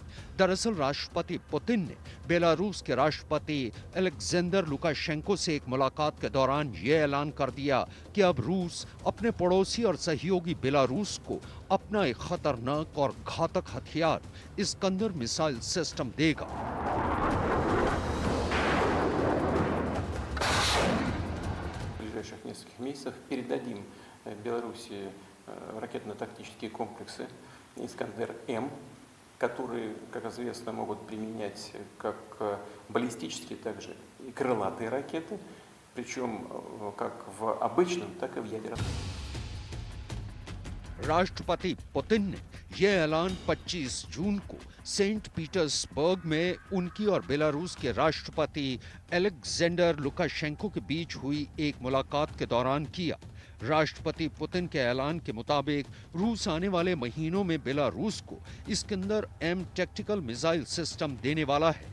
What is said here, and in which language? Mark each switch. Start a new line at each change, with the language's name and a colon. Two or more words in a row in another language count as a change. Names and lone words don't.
Hindi: दरअसल राष्ट्रपति पुतिन ने बेलारूस के राष्ट्रपति अलेक्जेंडर लुकाशेंको से एक मुलाकात के दौरान ये ऐलान कर दिया कि अब रूस अपने पड़ोसी और सहयोगी बेलारूस को अपना एक खतरनाक और घातक हथियार इस्कंदर मिसाइल सिस्टम देगा।
Russian: В ближайших нескольких месяцев передадим Беларуси ракетно-тактические комплексы «Искандер-М», которые, как известно, могут применять как баллистические, так же и крылатые ракеты, причем как в обычном, так и в ядерном.
Hindi: राष्ट्रपति पुतिन ने यह ऐलान 25 जून को सेंट पीटर्सबर्ग में उनकी और बेलारूस के राष्ट्रपति अलेक्जेंडर लुकाशेंको के बीच हुई एक मुलाकात के दौरान किया। राष्ट्रपति पुतिन के ऐलान के मुताबिक रूस आने वाले महीनों में बेलारूस को इस्कंदर एम टैक्टिकल मिसाइल सिस्टम देने वाला है।